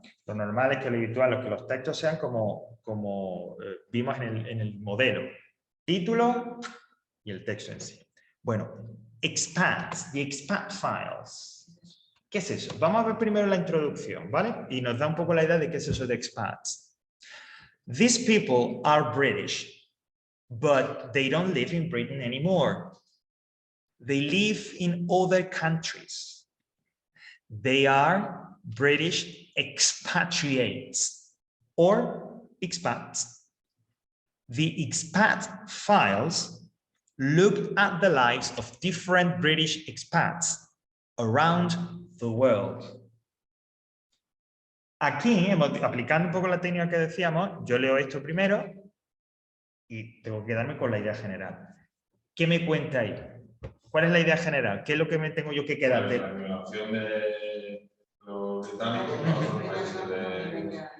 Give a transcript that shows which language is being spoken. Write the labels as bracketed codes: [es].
[es] Lo normal es que lo habitual es que los textos sean como vimos en el modelo. Título y el texto en sí. Bueno, expats, the expat files. ¿Qué es eso? Vamos a ver primero la introducción, ¿vale? Y nos da un poco la idea de qué es eso de expats. [en] These people are British, but they don't live in Britain anymore. They live in other countries. They are British expatriates or expats. The expat files looked at the lives of different British expats around the world. [es] Aquí, aplicando un poco la técnica que decíamos, yo leo esto primero y tengo que quedarme con la idea general. ¿Qué me cuenta ahí? ¿Cuál es la idea general? ¿Qué es lo que me tengo yo que quedar? La migración de los británicos a otros países de...